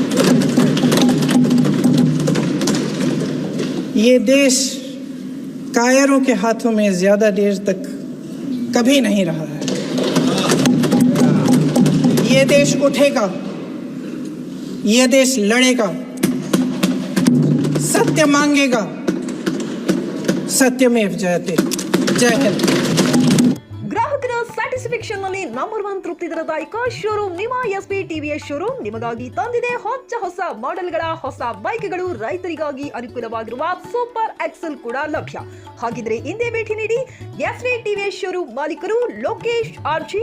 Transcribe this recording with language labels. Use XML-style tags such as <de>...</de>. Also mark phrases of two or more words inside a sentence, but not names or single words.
<hi>ये देश कायरों के हाथों में ज्यादा देर तक कभी नहीं रहा है। ये देश उठेगा, ये देश लड़ेगा, सत्य मांगेगा, सत्यमेव जयते। जय हिंद।</hi> <kn>ಗ್ರಾಹಕರ ಸ್ಯಾಟಿಸ್ಫ್ಯಾಕ್ಷನ್ ನಲ್ಲಿ ನಂಬರ್ 1 ತೃಪ್ತಿದಾಯಕ ಶೋರೂಮ್ ನಿಮ್ಮ ಎಸ್ಪಿ ಟಿವಿಎಸ್ ಶೋರೂಮ್ ನಿಮಗಾಗಿ ತಂದಿದೆ ಹೊಸ ಮಾಡೆಲ್ಗಳ ಹೊಸ ಬೈಕ್ಗಳು, ರೈತರಿಗಾಗಿ ಅನುಕೂಲವಾಗಿರುವ ಸೂಪರ್ ಎಕ್ಸೆಲ್ ಕೂಡ ಲಭ್ಯ. ಹಾಗಿದ್ರೆ ಹಿಂದೆ ಭೇಟಿ ನೀಡಿ ಎಸ್ಪಿ ಟಿವಿಎಸ್ ಶೋರೂಮ್ ಮಾಲೀಕರು ಲೋಕೇಶ್ ಆರ್ಜಿ.</kn>